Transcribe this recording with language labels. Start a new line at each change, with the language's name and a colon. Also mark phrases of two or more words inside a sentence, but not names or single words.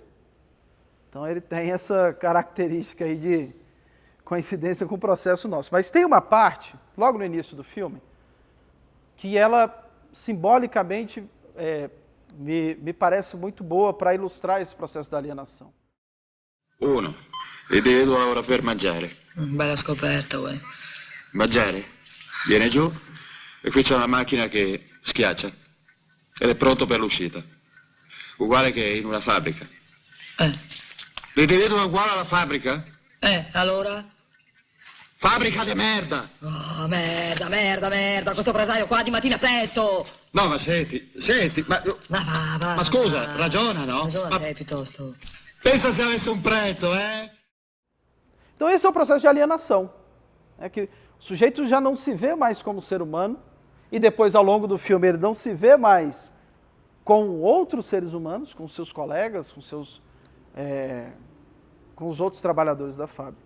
Portuguese: Então ele tem essa característica aí de coincidência com o processo nosso. Mas tem uma parte, logo no início do filme, que ela simbolicamente me parece muito boa para ilustrar esse processo da alienação. 1.
Italian: L'individuo lavora per mangiare. Bella scoperta, uè. Mangiare? Viene giù e qui c'è una macchina che schiaccia ed è pronto per l'uscita. Uguale che in una fabbrica. L'individuo è uguale alla fabbrica? Allora? Fabbrica di merda! Oh, merda, questo prasaio qua di mattina presto! No, ma senti, ma... Ma scusa, ragiona, no? Ragiona te, piuttosto. Pensa se avesse un prezzo,
Portuguese: Então esse é o processo de alienação. É que o sujeito já não se vê mais como ser humano, e depois, ao longo do filme, ele não se vê mais com outros seres humanos, com seus colegas, com os outros trabalhadores da fábrica.